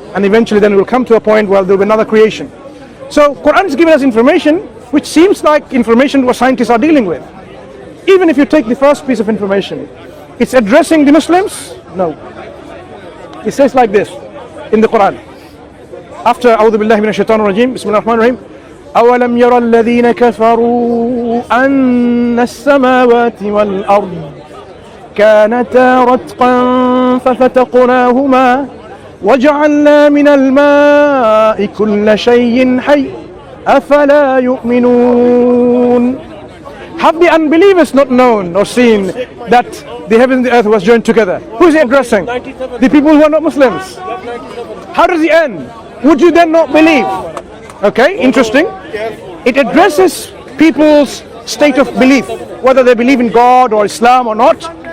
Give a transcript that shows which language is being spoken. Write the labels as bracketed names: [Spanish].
[English] and eventually then it will come to a point where there will be another creation. So Quran is giving us information which seems like information what scientists are dealing with. Even if you take the first piece of information, it's addressing the Muslims? No. It says like this in the Quran. After [Arabic] أعوذ بالله من الشيطان الرجيم بسم الله الرحمن الرحيم أولم يرى الذين كفروا أن السماوات والأرض كانتا رتقا ففتقناهما وجعلنا من الماء كل شيء حي أفلا يؤمنون. [English] Have the unbelievers not known or seen that the heaven and the earth was joined together? Who is he addressing? The people who are not Muslims. How does he end? Would you then not believe? Okay, interesting. It addresses people's state of belief, whether they believe in God or Islam or not.